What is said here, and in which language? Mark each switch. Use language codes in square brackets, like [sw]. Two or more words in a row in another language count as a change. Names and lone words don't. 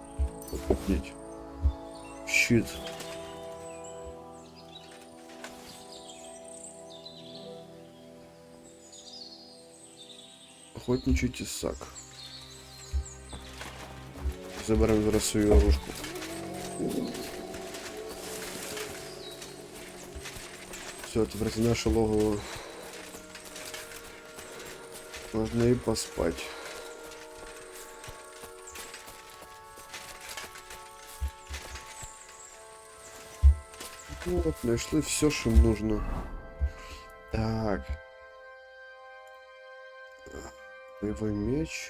[ru] Покупить. Щит. Охотничий тесак. [uk] Заберем зараз свою оружку. Все, тепер це наше логово. Можна і поспать. [ru] Вот, нашли все, что им нужно. Так. Боевой меч.